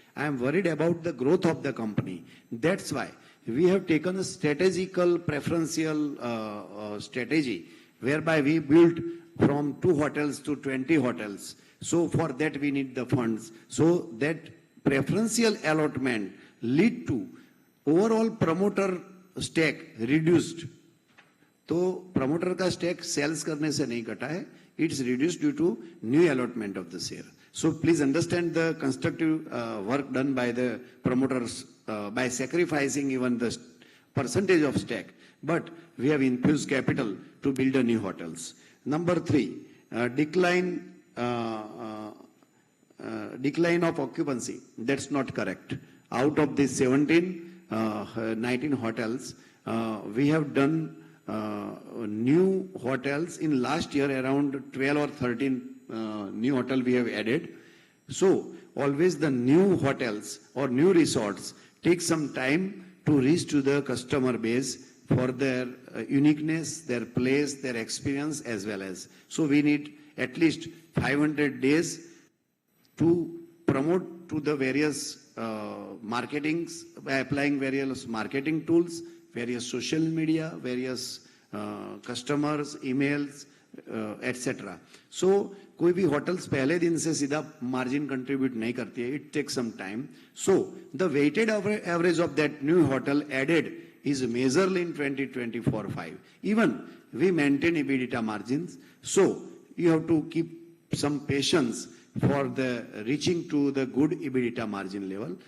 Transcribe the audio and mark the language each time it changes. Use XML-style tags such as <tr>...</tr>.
<en>I am worried about the growth of the company. That's why we have taken a strategical preferential strategy whereby we built from 2 hotels to 20 hotels. So for that we need the funds. So that preferential allotment lead to overall promoter stake reduced.</en> <hi>तो promoter का stake sales करने से नहीं घटा है,</hi> <en>It's reduced due to new allotment of the share. So please understand the constructive work done by the promoters by sacrificing even the percentage of stake, but we have infused capital to build a new hotels. Number 3, decline of occupancy. That's not correct. Out of these 19 hotels, we have done new hotels in last year, around 12 or 13 new hotel we have added. So always the new hotels or new resorts take some time to reach to the customer base for their uniqueness, their place, their experience as well as. So we need at least 500 days to promote to the various marketings by applying various marketing tools, various social media, various customers, emails, etc.</en> <hi>So कोई भी hotels पहले दिन से सीधा margin contribute नहीं करती है.</hi> <en>It takes some time. So the weighted average of that new hotel added is majorly in 2024-5. Even we maintain EBITDA margins. So you have to keep some patience for the reaching to the good EBITDA margin level.</en>